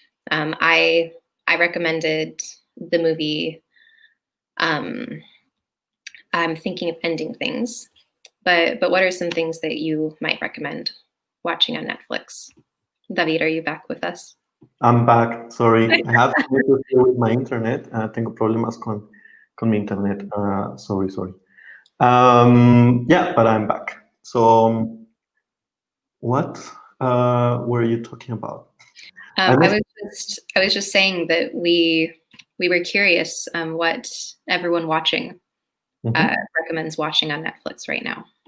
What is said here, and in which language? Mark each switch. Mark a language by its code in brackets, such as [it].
[en] I recommended the movie. I'm thinking of ending things, but what are some things that you might recommend watching on Netflix? David, are you back with us? I'm back. Sorry, I have to deal with my internet. [es] Tengo problemas con mi internet. [en] Sorry. Yeah, but I'm back. So, what were you talking about? I was just saying that we were curious what everyone watching recommends watching on Netflix right now.